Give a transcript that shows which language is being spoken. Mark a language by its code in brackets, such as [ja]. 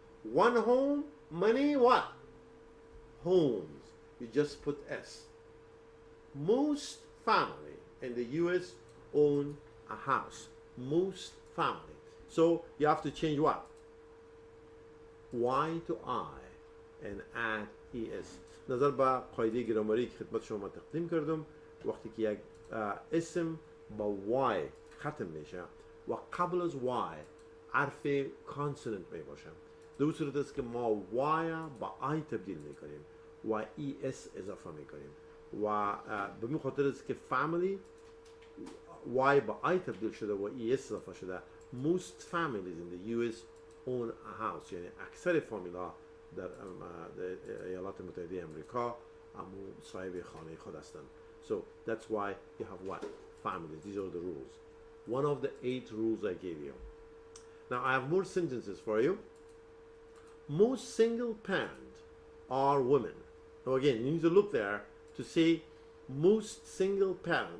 [en] One home, money, what? Homes. You just put S. Most family in the US own a house. Most family. So you have to change what? Y to I and add ES. [fa] نظر به قاعده گرامری که خدمت شما تقدیم کردم، وقتی که یک اسم با Y ختم میشه و قبل از Y حرف کانسوننت می باشه، در صورت است که ما Y با I تبدیل میکنیم و ES اضافه میکنیم و به این خاطر است که family Y با I تبدیل شده و ES اضافه شده. [en] Most families in the US own a house. [fa] یعنی اکثر فامیل‌ها در ایالات متحده امریکا صاحب خانه خود هستند. [en] So that's why you have what? Families. These are the rules. One of the 8 rules I gave you. Now I have more sentences for you. Most single parent are women. Now again, you need to look there to see most single parent.